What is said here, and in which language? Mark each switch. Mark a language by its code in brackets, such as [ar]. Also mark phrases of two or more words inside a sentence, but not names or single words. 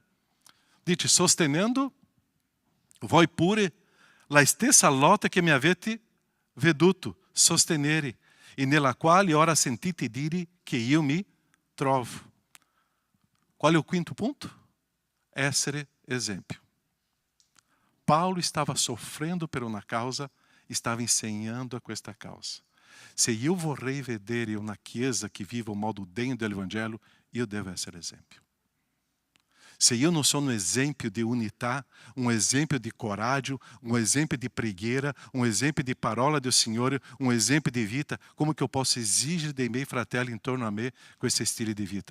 [it] Dice, sostenendo voi pure la stessa lotta che mi avete veduto sostenere, e nella quale ora sentite dire che io mi trovo. Qual è il quinto punto? Essere esempio. Paulo [pt] estava sofrendo [it] per una causa, estava insegnando a questa causa. Se io vorrei vedere una chiesa che viva un modo degno dell'Evangelho, io devo essere esempio. Se io non sono un esempio di unità, un esempio di coraggio, un esempio di preghiera, un esempio di parola del Signore, un esempio di vita, come che [pt] eu posso exigere [it] dei miei fratelli intorno a me questo stile di vita?